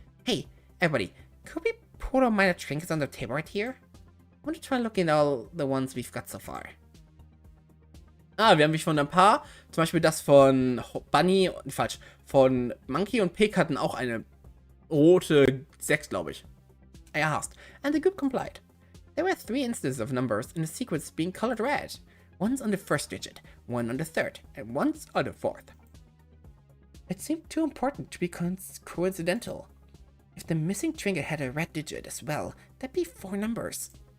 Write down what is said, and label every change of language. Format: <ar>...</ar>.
<en>Hey, everybody, could we put our minor trinkets on the table right here? I want to try looking at all the ones we've got so far.</en> <de>Wir haben von ein paar, zum Beispiel das von Bunny, falsch, von Monkey und Pig hatten auch eine rote 6, glaube ich.</de> <en>I asked, and the group complied. There were 3 instances of numbers in the sequence being colored red. One's on the first digit, one on the third, and one's on the fourth. It seemed too important to be coincidental. If the missing trinket had a red digit as well, that'd be 4 numbers.</en>